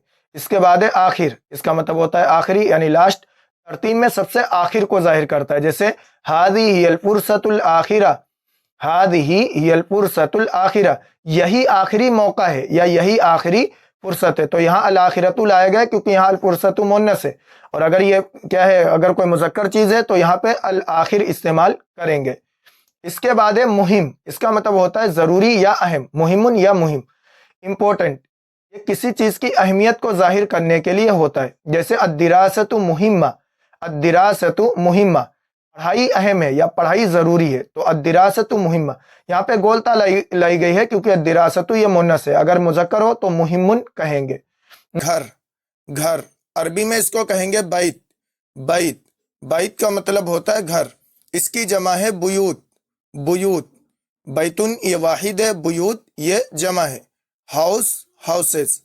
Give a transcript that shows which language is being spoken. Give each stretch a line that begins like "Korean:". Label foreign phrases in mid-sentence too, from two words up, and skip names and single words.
Urdu: اس کے بعد ہے آخر، اس کا مطلب ہوتا ہے آخری یعنی لاسٹ، ترتیب میں سب سے آخر کو ظاہر کرتا ہے، جیسے
Arabic: ھذی ہی الفرصۃ الآخرہ، ھذی ہی الفرصۃ الآخرہ
Urdu: یہی آخری موقع ہے یا یہی آخری فرصت ہے، تو یہاں الآخرۃ لایا گیا کیونکہ یہاں الفرصۃ مؤنث ہے، اور اگر یہ کیا ہے اگر کوئی مذکر چیز ہے تو یہاں پہ الآخر استعمال کریں گے۔ اس کے بعد ہے مہم، اس کا مطلب ہوتا ہے ضروری یا اہم، مہم یا مہم امپورٹنٹ، یہ کسی چیز کی اہمیت کو ظاہر کرنے کے لیے ہوتا ہے، جیسے
Arabic: الدراست مہمہ، الدراست مہمہ
Urdu: پڑھائی اہم ہے یا پڑھائی ضروری ہے، تو
Arabic: الدراست مہمہ،
Urdu: یہاں پہ گولتا لائی گئی ہے کیونکہ الدراست یہ مونس ہے، اگر مذکر ہو تو مہمن کہیں گے۔ گھر، گھر عربی میں اس کو کہیں گے بیت، بیت، بیت کا مطلب ہوتا ہے گھر، اس کی جمع ہے بیوت، بیوت، بیتن یہ واحد ہے، بیوت یہ جمع ہے،
English: house houses.